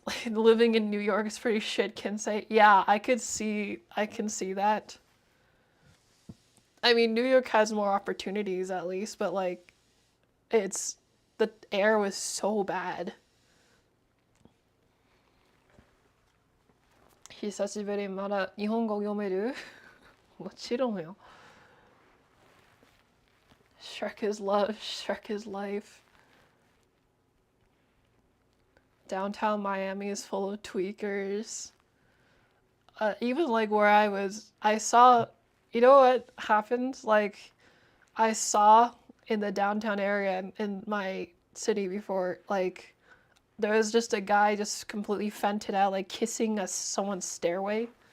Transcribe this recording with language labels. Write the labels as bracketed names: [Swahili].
[English] Living in New York is pretty shit, can say. Yeah, I can see that. I mean, New York has more opportunities at least, but like it's the air was so bad. [Japanese] 久しぶりまだ日本語読めるもちろんよ [English] Shrek is love, Shrek is life. Downtown Miami is full of tweakers. Even like where I was, I saw, you know what happened? Like, I saw in the downtown area in my city before, like, there was just a guy just completely fented out, like, kissing someone's stairway.